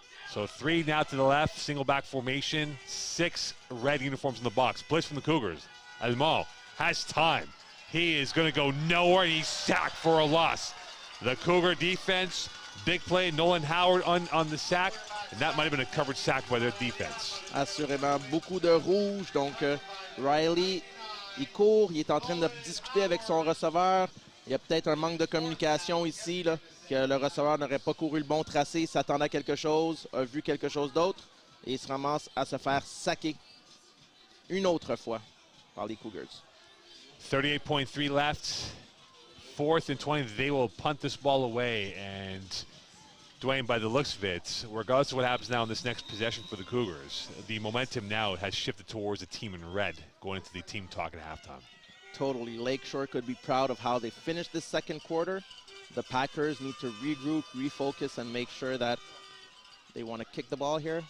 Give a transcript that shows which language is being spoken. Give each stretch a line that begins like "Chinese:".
English: So 3 now to the left, single back formation, 6 red uniforms in the box. Blitz from the Cougars. Allemand has time. He is going to go nowhere, and he's sacked for a loss. The Cougar defense, big play, Nolan Howard on the sack, and that might have been a covered sack by their defense.
French: Assurément, beaucoup de rouge. Donc, Riley, il court, il est en train de discuter avec son receveur. Il y a peut-être un manque de communication ici, là, que le receveur n'aurait pas couru le bon tracé, s'attendait à quelque chose, a vu quelque chose d'autre, et il se ramasse à se faire saquer une autre fois par les Cougars.
English: 38.3 left. 4th and 20. They will punt this ball away, and Dwayne, by the looks of it, regardless of what happens now in this next possession for the Cougars, the momentum now has shifted towards the team in red going into the team talk at halftime. Totally. Lakeshore could be proud of how they finished this second quarter. The Packers need to regroup, refocus, and make sure that they want to kick the ball here.